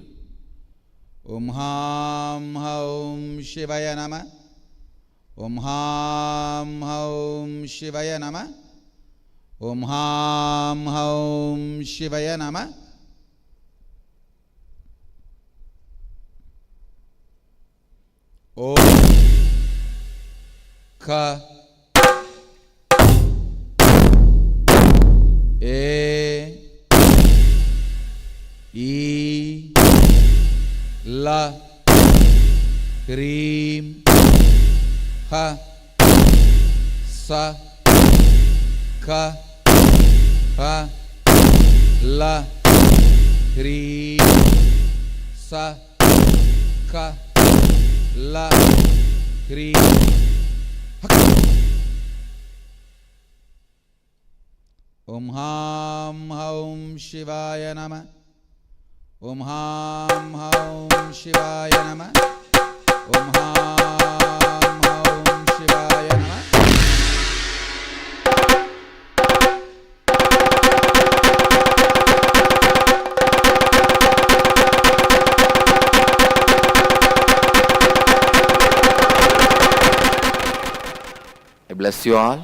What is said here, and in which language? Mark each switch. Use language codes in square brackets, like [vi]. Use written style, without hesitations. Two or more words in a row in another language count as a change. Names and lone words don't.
[sa] ॐ हं हौं शिवाय नमः. ॐ हं हौं शिवाय नमः. ॐ हं हौं शिवाय नमः. ॐ क ए ई ल क्रीं ह स क ह ल क्रीं स क ल क्रीं ॐ हं हौं शिवाय नमः. ॐ हं हौं शिवाय नमः. ॐ हं हौं शिवाय नमः. [en] I bless you all.